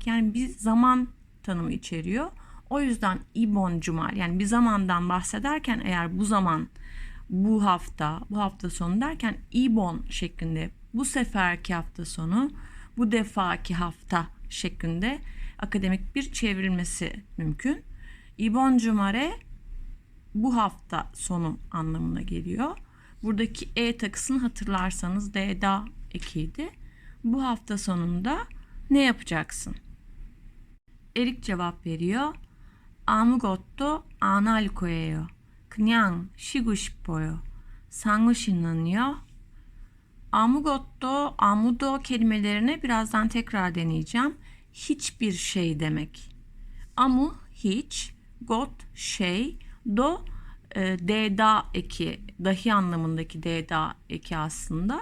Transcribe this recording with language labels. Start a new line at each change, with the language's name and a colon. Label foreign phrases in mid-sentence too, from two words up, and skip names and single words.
Turkish: Yani bir zaman tanımı içeriyor. O yüzden
Korean: 이번 주말,
Turkish: yani bir zamandan bahsederken eğer bu zaman, bu hafta sonu derken İbon şeklinde, bu seferki hafta sonu, bu defaki hafta şeklinde akademik bir çevrilmesi mümkün.
Korean: 이번 주말에
Turkish: bu hafta sonu anlamına geliyor. Buradaki takısını hatırlarsanız da ekiydi. Bu hafta sonunda ne yapacaksın? Erik cevap veriyor.
Korean: 아무것도 안 할 거예요. 그냥 쉬고 싶어요. 상우 씨는요?
Turkish: amudo kelimelerini birazdan tekrar deneyeceğim. Hiçbir şey demek. Amu hiç, got şey, do da eki, dahi anlamındaki da eki aslında.